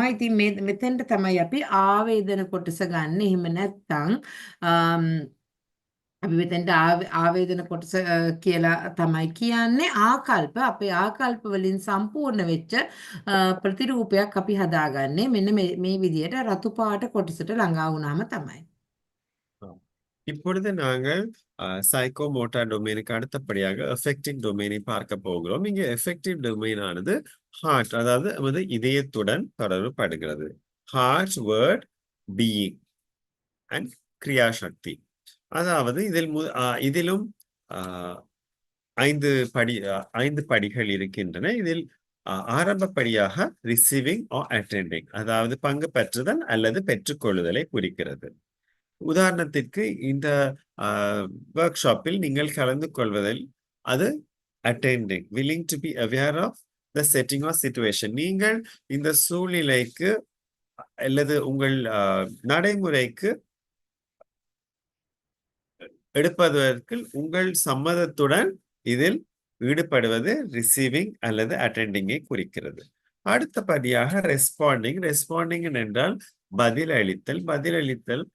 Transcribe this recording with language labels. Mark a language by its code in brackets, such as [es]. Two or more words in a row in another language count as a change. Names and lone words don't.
[si] ඉතින් මෙතෙන්ට තමයි අපි ආවේදන කොටස ගන්න. එහෙම නැත්නම් අපි මෙතෙන්ට ආවේදන කොටස කියලා තමයි කියන්නේ ආකල්ප අපේ ආකල්ප වලින් සම්පූර්ණ වෙච්ච ප්‍රතිරූපයක් අපි හදාගන්නේ මෙන්න මේ විදිහට රතු පාට කොටසට ළඟා වුණාම තමයි. [ta] இப்பொழுது நாங்கள் [en] psychomotor domainukku [ta] அடுத்தபடியாக [en] affective domainai [ta] பார்க்க போகிறோம். இங்கே [en] affective domain [ta] ஆனது ஹார்ட், அதாவது நமது இதயத்துடன் தொடர்புபடுகிறது. [en] heart, word, being and கிரியாசக்தி. [ta] அதாவது இதிலும் ஐந்து படிகள் இருக்கின்றன. இதில் ஆரம்ப படியாக [en] receiving or attending, [ta] அதாவது பங்கு பெற்றுதல் அல்லது பெற்றுக்கொள்ளுதலை குறிக்கிறது. உதாரணத்திற்கு இந்த ஒர்க் ஷாப்பில் நீங்கள் கலந்து கொள்வதில் அது அட்டெண்டிங், [en] willing to be aware of the setting or situation. [ta] நீங்கள் இந்த சூழ்நிலைக்கு அல்லது உங்கள் நடைமுறைக்கு எடுப்பதற்கு உங்கள் சம்மதத்துடன் இதில் ஈடுபடுவது ரிசீவிங் அல்லது அட்டெண்டிங்கை குறிக்கிறது. அடுத்தபடியாக ரெஸ்பாண்டிங் என்றால் பதிலளித்தல்.